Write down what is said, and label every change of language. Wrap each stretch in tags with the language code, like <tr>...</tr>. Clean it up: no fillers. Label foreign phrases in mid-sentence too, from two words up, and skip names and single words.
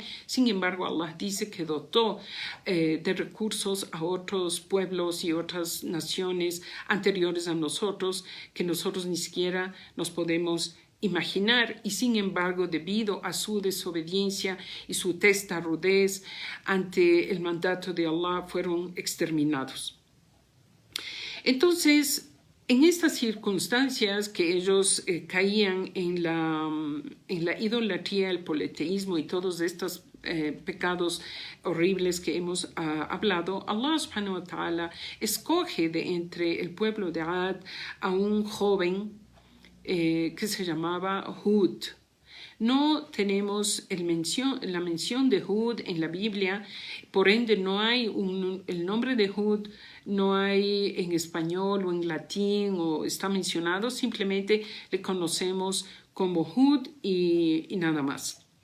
<es>Sin embargo, Allah dice que dotó de recursos a otros pueblos y otras naciones anteriores a nosotros que nosotros ni siquiera nos podemos imaginar, y sin embargo, debido a su desobediencia y su testarudez ante el mandato de Allah, fueron exterminados. Entonces, en estas circunstancias que ellos caían en la idolatría, el politeísmo y todos estos pecados horribles que hemos hablado,</es> <ar>الله سبحانه وتعالى</ar> <es>escoge de entre el pueblo de Ad a un joven que se llamaba Hud. No tenemos la mención de Hud en la Biblia, por ende no hay el nombre de Hud, no hay en español o en latín o está mencionado, simplemente le conocemos como Hud y nada más.</es>